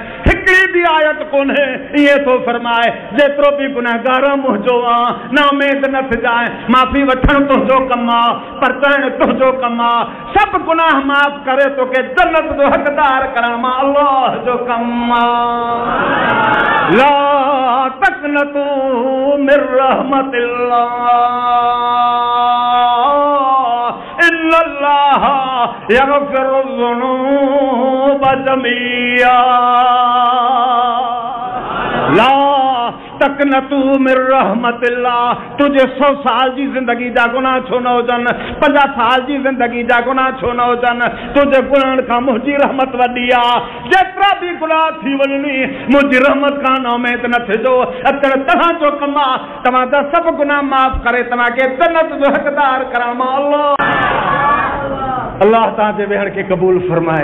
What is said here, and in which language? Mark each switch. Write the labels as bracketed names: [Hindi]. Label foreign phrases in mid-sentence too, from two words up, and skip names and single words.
[Sindhi] हिकिड़ी बि आयत कोन्हे ईअं थो फरमाए जेतिरो बि गुनाहगार मुंहिंजो आहे न उमेद न थिजांइ। माफ़ी वठणु तुंहिंजो कमु आहे, परचाइणु तुंहिंजो कमु आहे। सभु गुनाह माफ़ करे तोखे जन्नत जो हक़दार करण मां अल्लाह जो कमु आहे। [Arabic] لا تقنطوا من رحمة الله إن الله يغفر الذنوب جميعا. لا تقنطوا من رحمة الله. [Sindhi] तुझे 100 साल जी ज़िंदगी जा गुनाह छो न हुजनि, 50 साल जी ज़िंदगी जा गुनाह छो न हुजनि, तुझे गुनाहनि खां मुंहिंजी रहमत वॾी आहे। जेतिरा बि गुनाह थी वञनि मुंहिंजी रहमत खां न उमेद न थिजो। अचण तव्हांजो कमु आहे, तव्हांजा सभु गुनाह माफ़ करे तव्हांखे जन्नत जो हक़दार करां मां अल्लाह तव्हांजे वेहण खे क़बूल फरमाए।